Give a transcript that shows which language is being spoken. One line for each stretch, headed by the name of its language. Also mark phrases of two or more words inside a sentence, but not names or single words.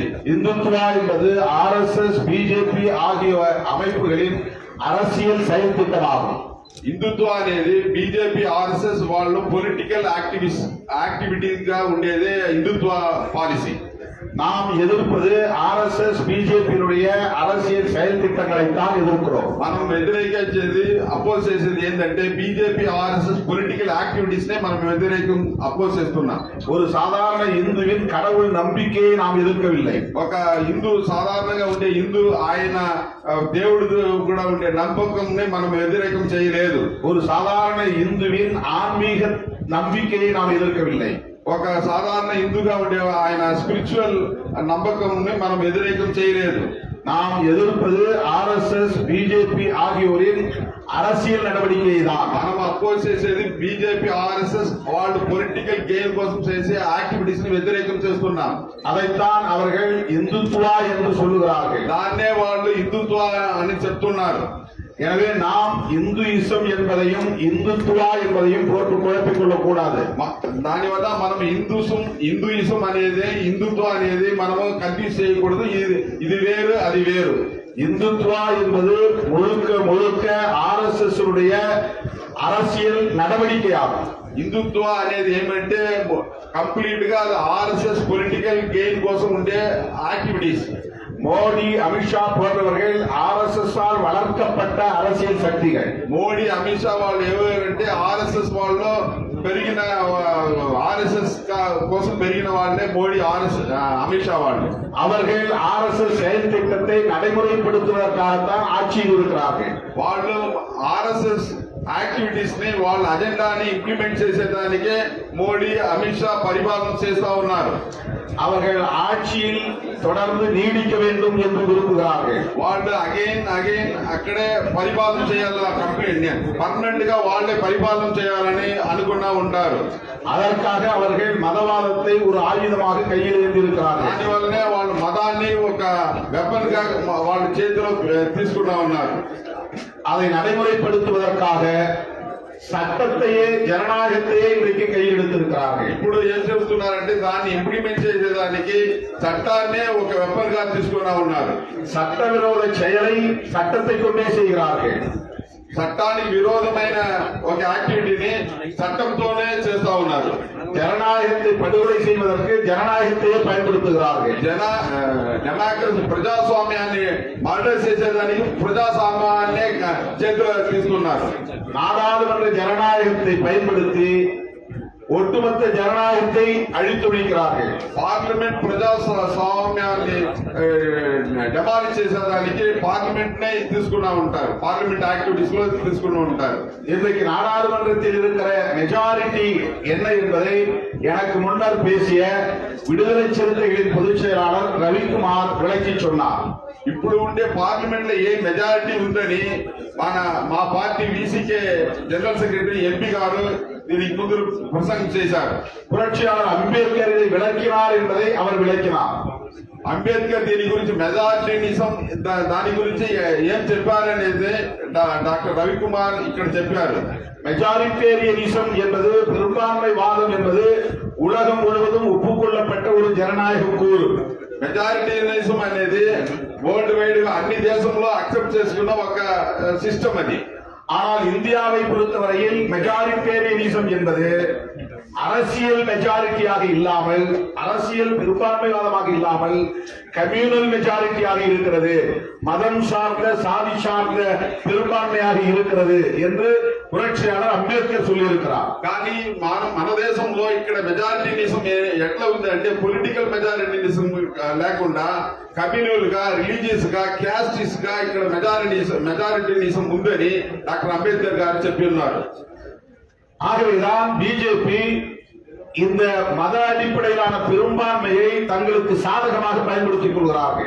Tamil: இந்துத்துவா என்பது RSS பிஜேபி ஆகிய அமைப்புகளின் அரசியல் செயல் திட்டமாகும்.
Telugu: హిందుత్వ అనేది బీజేపీ ఆర్ఎస్ఎస్ వాళ్ళు
English: political activities
Telugu: గా ఉండేదే హిందుత్వ పాలసీ.
Tamil: நாம் எதிர்ப்பது RSS பிஜேபியினுடைய அரசியல் செயல் திட்டங்களை தான் எதிர்க்கிறோம்.
Telugu: మనం వ్యతిరేకించేది అపోజ్ చేసేది ఏంటంటే బీజేపీ ఆర్ఎస్ఎస్
English: political activities
Telugu: నే మనం వ్యతిరేకం అపోజ్ చేస్తున్నాం.
Tamil: ஒரு சாதாரண இந்துவின் கடவுள் நம்பிக்கையை நாம் எதிர்க்கவில்லை.
Telugu: ఒక హిందూ సాధారణంగా ఉండే హిందూ ఆయన దేవుడు కూడా ఉండే నమ్మకంని మనం వ్యతిరేకం చేయలేదు.
Tamil: ஒரு சாதாரண இந்துவின் ஆன்மீக நம்பிக்கையை நாம் எதிர்க்கவில்லை.
Telugu: ఒక సాధారణ హిందూగా ఉండే ఆయన స్పిరిచువల్ నమ్మకంని మనం వ్యతిరేకం చేయలేదు.
Tamil: நாம் ఎదుర్పது RSS பிஜேபி ஆகியோரின் அரசியல் நடவடிக்கையை தான்.
Telugu: మనం అపోజ్ చేసేది బీజేపీ ఆర్ఎస్ఎస్ వాళ్ళు
English: political gain
Telugu: కోసం చేసే యాక్టివిటీస్ ని వ్యతిరేకం చేస్తున్నాం.
Tamil: அதைத்தான் அவர்கள் இந்துத்துவா என்று சொல்லுகிறார்கள்.
Telugu: దాన్నే వాళ్ళు హిందుత్వ అని చెప్తున్నారు.
Tamil: எனவே நாம் இந்துயிசம் என்பதையும் இந்துத்துவா என்பதையும் போட்டு குழப்பிக் கொள்ளக் கூடாது.
Telugu: దానివల్ల మనం హిందూయిజం అనేది హిందుత్వ అనేది మనము కన్ఫ్యూజ్ చేయకూడదు. ఇది వేరు అది వేరు.
Tamil: இந்துத்துவா என்பது முழுக்க முழுக்க RSS உடைய அரசியல் நடவடிக்கையாகும்.
Telugu: హిందుత్వ అనేది ఏమంటే కంప్లీట్ గా ఆర్ఎస్ఎస్
English: political gain
Telugu: కోసం ఉండే యాక్టివిటీస్.
Tamil: மோடி அமித்ஷா போன்றவர்கள் RSS ஆல் வளர்க்கப்பட்ட அரசியல் சக்திகள்.
Telugu: మోడీ అమిత్ షా వాళ్ళు ఎవరంటే ఆర్ఎస్ఎస్ వాళ్ళు పెరిగిన ఆర్ఎస్ఎస్ కోసం పెరిగిన వాళ్ళే మోడీ అమిత్ షా వాళ్ళు.
Tamil: அவர்கள் RSS செயல் திட்டத்தை நடைமுறைப்படுத்துவதற்காகத்தான் ஆட்சியில் இருக்கிறார்கள்.
Telugu: వాళ్ళు ఆర్ఎస్ఎస్ యాక్టివిటీస్ ని వాళ్ళ అజెండాని ఇంప్లిమెంట్ చేసేదానికే మోడీ అమిత్ షా పరిపాలన చేస్తా ఉన్నారు.
Tamil: அவர்கள் ஆட்சியில் தொடர்ந்து நீடிக்க வேண்டும் என்று விரும்புகிறார்கள்.
Telugu: వాళ్ళు అగైన్ అక్కడే పరిపాలన చేయాలి,
English: complete permanent
Telugu: గా వాళ్ళే పరిపాలన చేయాలని అనుకున్నా ఉంటారు.
Tamil: அதற்காக அவர்கள் மதவாதத்தை ஒரு ஆயுதமாக கையில் ஏந்திருக்கிறார்கள்.
Telugu: దానివల్లనే వాళ్ళు మతాన్ని ఒక వెపన్ గా వాళ్ళ చేతిలో తీసుకున్నా ఉన్నారు.
Tamil: அதை நடைமுறைப்படுத்துவதற்காக சட்டத்தையே ஜனநாயகத்தையே இன்றைக்கு கையில் எடுத்திருக்கிறார்கள்.
Telugu: ఇప్పుడు ఏం చెబుతున్నారంటే దాన్ని ఇంప్లిమెంట్ చేసేదానికి చట్టాన్నే ఒక వెపన్ గా తీసుకున్నా ఉన్నారు.
Tamil: சட்டவிரோத செயலை சட்டத்தை கொண்டே செய்கிறார்கள்.
Telugu: చట్టానికి విరోధమైన ఒక యాక్టివిటీని చట్టంతోనే చేస్తా ఉన్నారు.
Tamil: ஜனநாயகத்தை படுகொலை செய்வதற்கு ஜனநாயகத்தையே பயன்படுத்துகிறார்கள்.
Telugu: డెమోక్రసీ ప్రజాస్వామ్యాన్ని మర్డర్ చేసేదానికి ప్రజాస్వామ్యాన్ని చేతిలో తీసుకున్నారు.
Tamil: நாடாளுமன்ற ஜனநாயகத்தை பயன்படுத்தி ஒட்டுமொத்த ஜனநாயகத்தை அழித்துழைக்கிறார்கள்.
Telugu: పార్లమెంట్ ప్రజాస్వామ్యాన్ని డెమాలిష్ చేసేదానికి పార్లమెంట్ నే తీసుకున్నా ఉంటారు,
English: parliament activities
Telugu: లో తీసుకుని ఉంటారు.
Tamil: இன்றைக்கு நாடாளுமன்றத்தில் இருக்கிற மெஜாரிட்டி என்ன என்பதை எனக்கு முன்னர் பேசிய விடுதலை சிறுத்தைகளின் பொதுச் செயலாளர் ரவிக்குமார் விளக்கி சொன்னார்.
Telugu: ఇప్పుడు ఉండే పార్లమెంట్ లో ఏ మెజారిటీ ఉందని మా పార్టీ వీసీకే
English: general secretary MP
Telugu: గారు దీనికి ముందు ప్రసంగం చేశారు.
Tamil: புரட்சியாளர் அம்பேத்கர் இதை விளக்கினார் என்பதை அவர் விளக்கினார்.
Telugu: అంబేద్కర్ దీని గురించి మెజారిటీనిజం దాని గురించి ఏం చెప్పారనేది డాక్టర్ రవికుమార్ ఇక్కడ చెప్పారు.
Tamil: மெஜாரிட்டேரியனிசம் என்பது பெரும்பான்மைவாதம் என்பது உலகம் முழுவதும் ஒப்புக்கொள்ளப்பட்ட ஒரு ஜனநாயக கூறு.
Telugu: మెజారిటీనిజం అనేది
English: world wide
Telugu: గా అన్ని దేశంలో అక్సెప్ట్ చేసుకున్న ఒక సిస్టమ్ అది.
Tamil: ஆனால் இந்தியாவை பொறுத்தவரையில் மெஜாரிட்டேரியனிசம் என்பது அரசியல் மெஜாரிட்டியாக இல்லாமல், அரசியல் பெரும்பான்மைவாதமாக இல்லாமல் கம்யூனல் மெஜாரிட்டியாக இருக்கிறது, மதம் சார்ந்த சாதி சார்ந்த பெரும்பான்மையாக இருக்கிறது என்று புரட்சியாளர் அம்பேத்கர் சொல்லியிருக்கிறார்.
Telugu: కానీ మన దేశంలో ఇక్కడ మెజారిటీనిజం ఎట్లా ఉంది అంటే
English: political majoritarianism
Telugu: లేకుండా కమ్యూనల్ గా, రిలీజియస్ గా, క్యాస్టిస్ గా ఇక్కడ మెజారిటీనిజం ఉందని డాక్టర్ అంబేద్కర్ గారు చెప్పి ఉన్నారు.
Tamil: ஆகவேதான் பிஜேபி இந்த மத அடிப்படையிலான பெரும்பான்மையை தங்களுக்கு சாதகமாக பயன்படுத்திக் கொள்கிறார்கள்.